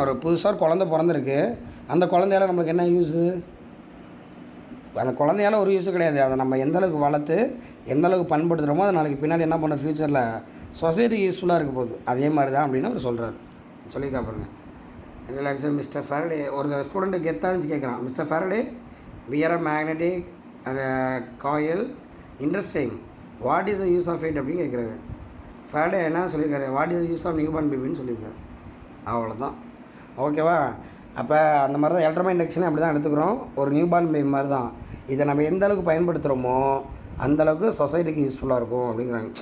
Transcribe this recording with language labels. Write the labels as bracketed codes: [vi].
[ta] ஒரு புதுசாக ஒரு குழந்தை பிறந்திருக்கு. அந்த குழந்தையால் நம்மளுக்கு என்ன யூஸு? அந்த குழந்தையால் ஒரு யூஸும் கிடையாது. அதை நம்ம எந்தளவுக்கு வளர்த்து எந்தளவுக்கு பயன்படுத்துகிறோமோ அது நாளைக்கு பின்னாடி என்ன பண்ண ஃப்யூச்சரில் சொசைட்டிக்கு யூஸ்ஃபுல்லாக இருக்க போகுது. அதே மாதிரி தான் அப்படின்னு அவர் சொல்கிறார். சொல்லிக்கா பாருங்க. ரிலாக்ஸர் மிஸ்டர் ஃபாரடே ஒரு ஸ்டூடெண்ட்டு கெத்தான்னு கேட்குறான். [en] Mister Faraday, we are a magnetic coil. [ta] Interesting. [en] what is the use of it [ta] அப்படின்னு கேட்குறாரு. ஃபாரடே என்ன சொல்லியிருக்காரு, [en] what is the use of newborn [ta] பேபின்னு சொல்லியிருக்காரு. அவ்வளோதான். ஓகேவா? அப்போ அந்த மாதிரி தான் எலக்ட்ரோமேக்னெட்டிக் இண்டக்ஷனை அப்படி தான் எடுத்துக்கிறோம். ஒரு நியூ பார்ன் பேபி மாதிரி தான். இதை நம்ம எந்த அளவுக்கு பயன்படுத்துகிறோமோ அந்தளவுக்கு சொசைட்டிக்கு யூஸ்ஃபுல்லாக இருக்கும் அப்படிங்கிறாங்க.